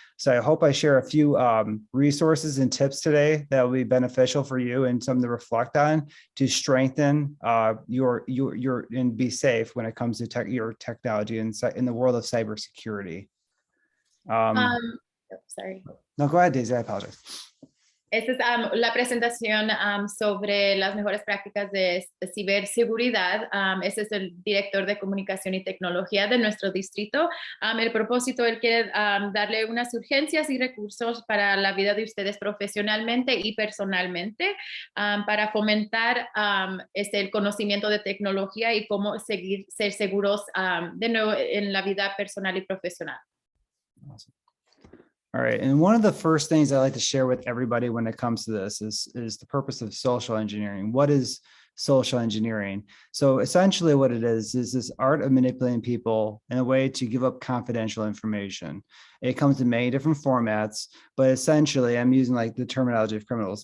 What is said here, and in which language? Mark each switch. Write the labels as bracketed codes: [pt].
[en] So I hope I share a few resources and tips today that will be beneficial for you and something to reflect on to strengthen your and be safe when it comes to your technology in the world of cybersecurity. Sorry. No, go ahead, Daisy. I apologize. [es] Esta es la presentación sobre las mejores prácticas de ciberseguridad. Este es el director de comunicación y tecnología de nuestro distrito. El propósito, él quiere darle unas urgencias y recursos para la vida de ustedes profesionalmente y personalmente, para fomentar el conocimiento de tecnología y cómo ser seguros de nuevo en la vida personal y profesional. [en] Awesome. All right, and one of the first things I like to share with everybody when it comes to this is the purpose of social engineering. What is social engineering? So essentially what it is this art of manipulating people in a way to give up confidential information. It comes in many different formats, but essentially I'm using like the terminology of criminals.